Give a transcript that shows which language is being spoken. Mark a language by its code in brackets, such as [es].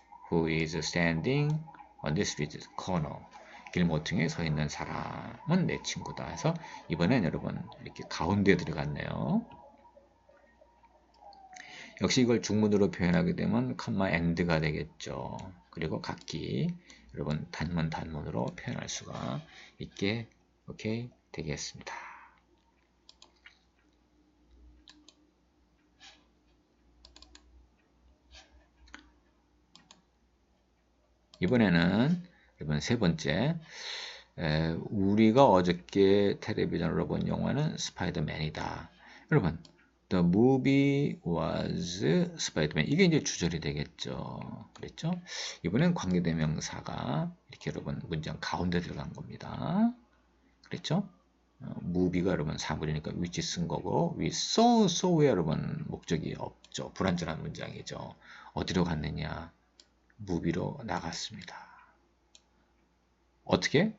[en] Who is standing on the street corner. [ko] 길모퉁이에 서 있는 사람은 내 친구다. 해서 이번엔 여러분 이렇게 가운데에 들어갔네요. 역시 이걸 중문으로 표현하게 되면 컴마 and가 되겠죠. 그리고 각기 여러분 단문으로 표현할 수가 있게 오케이 되겠습니다. 이번에는 여러분 세 번째 우리가 어저께 텔레비전으로 본 영화는 스파이더맨이다. [en] 여러분 The movie was Spider-Man. [ko] 이게 이제 주절이 되겠죠. 그랬죠? 이번엔 관계대명사가 이렇게 여러분 문장 가운데 들어간 겁니다. 그랬죠? movie가 여러분 사물이니까 which 쓴 거고 with so에 여러분 목적이 없죠. 불완전한 문장이죠. 어디로 갔느냐? movie로 나갔습니다. 어떻게?